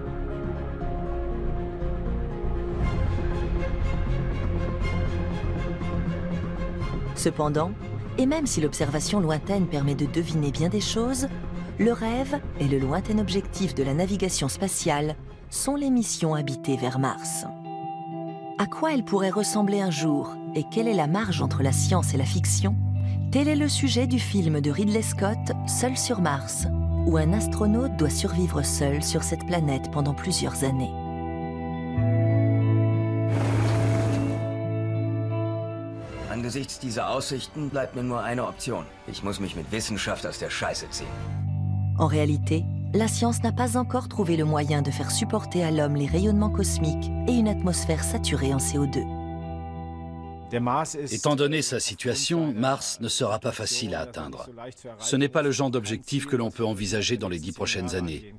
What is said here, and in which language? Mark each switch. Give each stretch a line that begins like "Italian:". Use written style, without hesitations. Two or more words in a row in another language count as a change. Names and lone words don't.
French: Cependant, et même si l'observation lointaine permet de deviner bien des choses, le rêve et le lointain objectif de la navigation spatiale sont les missions habitées vers Mars. À quoi elle pourrait ressembler un jour et quelle est la marge entre la science et la fiction? Tel est le sujet du film de Ridley Scott, Seul sur Mars, où un astronaute doit survivre seul sur cette planète pendant plusieurs années.
German: Angesichts dieser Aussichten bleibt mir nur eine Option. Ich muss mich mit Wissenschaft aus der Scheiße ziehen.
French: En réalité, la science n'a pas encore trouvé le moyen de faire supporter à l'homme les rayonnements cosmiques et une atmosphère saturée en CO2. Étant donné sa situation, Mars ne sera pas facile à atteindre. Ce n'est pas le genre d'objectif que l'on peut envisager dans les 10 prochaines années.